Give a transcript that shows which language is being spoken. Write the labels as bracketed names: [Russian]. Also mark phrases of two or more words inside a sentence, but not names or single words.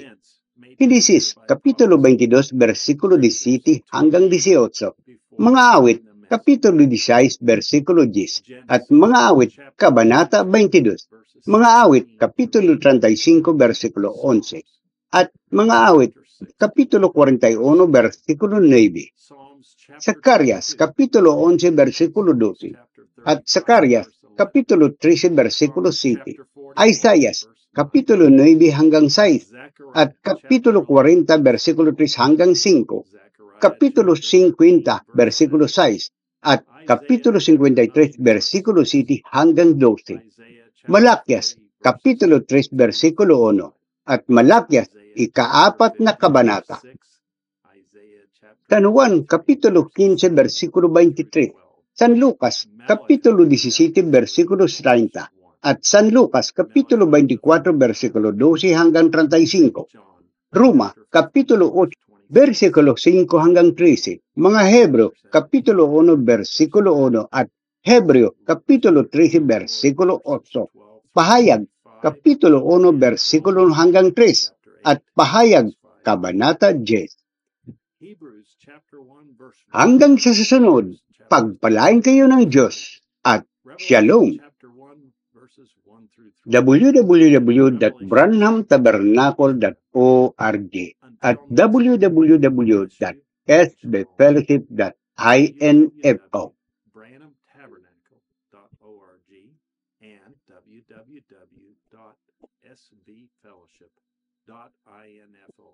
[Filipino] Genesis, Kapitulo 22, versikulo 17 hanggang 18. Mga awit, Kapitulo 16, versikulo 10. At mga awit, Kabanata 22. Mga awit, Kapitulo 35, versikulo 11. At mga awit, Kapitulo 41, versikulo 9. Zacarias, Kapitulo 11, versikulo 12. At Zacarias, Kapitulo 13, versikulo 7. Isaias, Kapitulo 9 hanggang 6. At Kapitulo 40, versikulo 3 hanggang 5. Kapitulo 50, versikulo 6. At Kapitulo 53, versikulo 7 hanggang 12. Malakyas, Kapitulo 3, versikulo 1. At Malakyas, ika-4 na kabanata. San Juan, Kapitulo 15, versikulo 23. San Lucas, Kapitulo 17, versikulo 30. At San Lucas, Kapitulo 24, versikulo 12 hanggang 35. Roma, Kapitulo 8, versikulo 5 hanggang 13. Mga Hebro, Kapitulo 1, versikulo 1 at Hebreo, Kapitulo 13, versikulo 8. Pahayag, Kapitulo 1, versikulo hanggang 3. At Pahayag, Kabanata 10. Hanggang sa susunod, pagpalain kayo ng Diyos at Shalom. www.branhamtabernacle.org at www.sbfellowship.info. branhamtabernacle.org and www.sbfellowship.info.